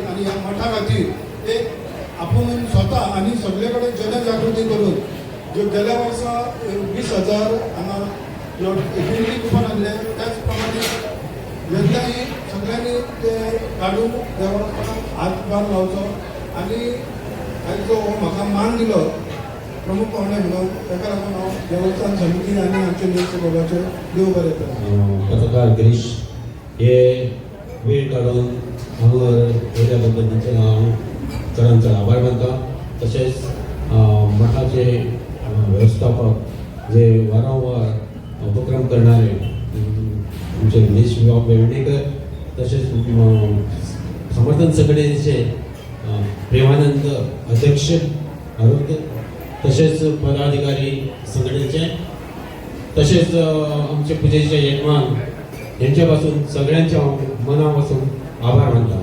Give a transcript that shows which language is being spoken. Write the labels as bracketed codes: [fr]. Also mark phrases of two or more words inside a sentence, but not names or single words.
[kok] आनी ह्या मठा खातीर एक आपूण स्वता आनी सगळे कडेन जनजागृती करून ज्यो गेल्या वर्सा 20,000 हांगा देणगी कुपन आणले त्याच प्रमाणे यंदाही सगळ्यांनी ते काडून देवाक हातभार लावचो आनी आयज जो म्हाका मान दिलो प्रमुख पाहुणे म्हणून ताका लागून हांव देवस्थान समिती आनी आमचे नियुक्त बाबाचे देव बरें करता पत्रकार गिरीश हे वेळ काडून हांगा येयल्या बद्दल तांचे हांव चडांत चड आभार मानता तशेंच मठाचे व्यवस्थापक जे वारंवार उपक्रम करणारे आमचे निलेश वेर्णेकर तसेच समर्थन संघटनेचे प्रेमानंद अध्यक्ष आरोग्य तसेच पदाधिकारी संघटनेचे तसेच आमचे पुजेचे यजमान यांच्यापासून सगळ्यांच्या मनापासून आभार मानता.